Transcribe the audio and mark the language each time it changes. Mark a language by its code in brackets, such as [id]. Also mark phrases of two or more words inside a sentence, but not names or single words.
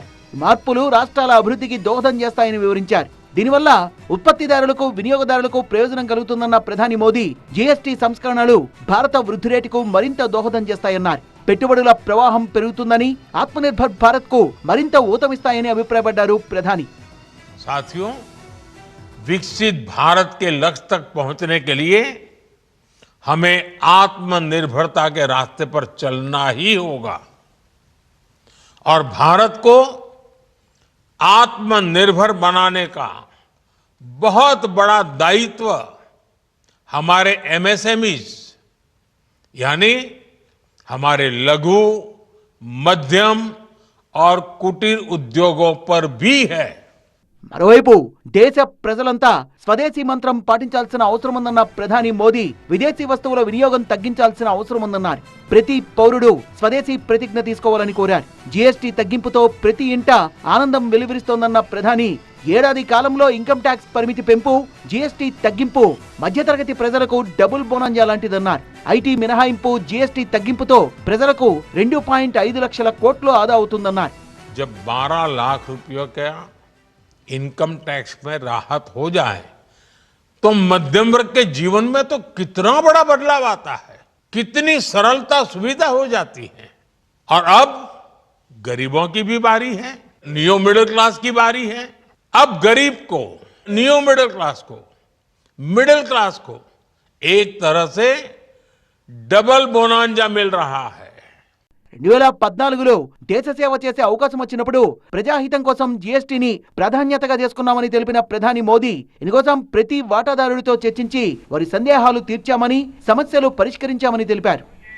[te] మార్పులు రాష్ట్రాల అభివృద్ధికి దోహదం చేస్తాయని వివరించారు. దీనివల్ల ఉత్పత్తిదారులకు, వినియోగదారులకు ప్రయోజనం కలుగుతుందన్న ప్రధాని మోదీ, జీఎస్టీ సంస్కరణలు భారత వృద్ధి రేటుకు మరింత దోహదం చేస్తాయన్నారు. పెట్టుబడుల ప్రవాహం పెరుగుతుందని, ఆత్మనిర్భర్ భారత్ కు మరింత ఊతమిస్తాయని అభిప్రాయపడ్డారు ప్రధాని. [hi] साथियों, विकसित भारत के लक्ष्य तक पहुंचने के लिए हमें आत्मनिर्भरता के रास्ते पर चलना ही होगा और भारत को आत्मनिर्भर बनाने का बहुत बड़ा दायित्व हमारे एमएसएमईज यानी हमारे लघु, मध्यम और कुटीर उद्योगों पर भी है. [te] మరోవైపు దేశ ప్రజలంతా స్వదేశీ మంత్రం పాటించాల్సిన అవసరం ఉందన్న ప్రధాని మోదీ, విదేశీ వస్తువుల వినియోగం తగ్గించాల్సిన అవసరం ఉందన్నారు. ప్రతి పౌరుడు స్వదేశీ ప్రతిజ్ఞ తీసుకోవాలని కోరారు. జీఎస్టీ తగ్గింపుతో ప్రతి ఇంట ఆనందం వెలువరిస్తోందన్న ప్రధాని, ఏడాది కాలంలో [en] income tax [te] పరిమితి పెంపు, జీఎస్టీ తగ్గింపు మధ్యతరగతి ప్రజలకు [en] double bonanza [te] లాంటిదన్నారు. ఐటీ మినహాయింపు, జీఎస్టీ తగ్గింపుతో ప్రజలకు 2.5 లక్షల కోట్లు ఆదా అవుతుందన్నారు. [hi] जब 12 लाख रुपयों का [en] income tax [hi] में राहत हो जाए तो मध्यम वर्ग के जीवन में तो कितना बड़ा बदलाव आता है, कितनी सरलता सुविधा हो जाती है. और अब गरीबों की भी बारी है, [en] neo middle class [hi] की बारी है. अब गरीब को, [en] neo middle class [hi] को एक तरह से [en] double bonanza [hi] मिल रहा है. [te] 2014లో దేశ సేవ చేసే అవకాశం వచ్చినప్పుడు ప్రజాహితం కోసం జీఎస్టీని ప్రాధాన్యతగా చేసుకున్నామని తెలిపిన ప్రధాని మోదీ, ఇందుకోసం ప్రతి వాటాదారుడితో చర్చించి వారి సందేహాలు తీర్చామని, సమస్యలు పరిష్కరించామని తెలిపారు.